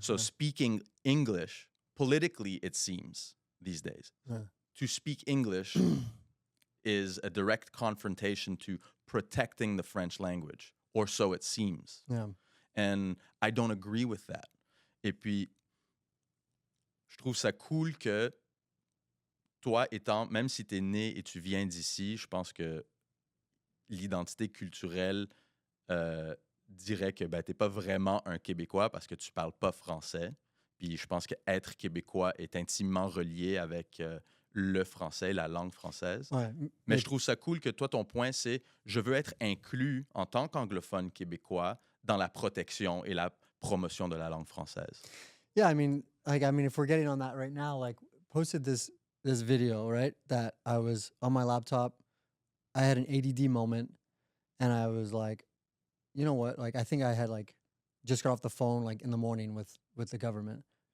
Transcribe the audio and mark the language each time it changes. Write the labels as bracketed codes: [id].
[en] So speaking English, politically, it seems these days, Yeah. to speak English is a direct confrontation to protecting the French language, or so it seems. Yeah. And I don't agree with that. [fr] Et puis, je trouve ça cool que toi, même si tu es né et tu viens d'ici, je pense que l'identité culturelle dirait que ben, tu n'es pas vraiment un Québécois parce que tu ne parles pas français. Puis je pense qu'être Québécois est intimement relié avec le français, la langue française. Ouais. Mais je trouve ça cool que toi, ton point, c'est je veux être inclus en tant qu'anglophone québécois dans la protection et la promotion de la langue française. [en] Yeah, if we're getting on that right now, like posted this video, right? That I was on my laptop. I had an ADD moment and I was like, you know what? Like I think I had like just got off the phone like in the morning with the government.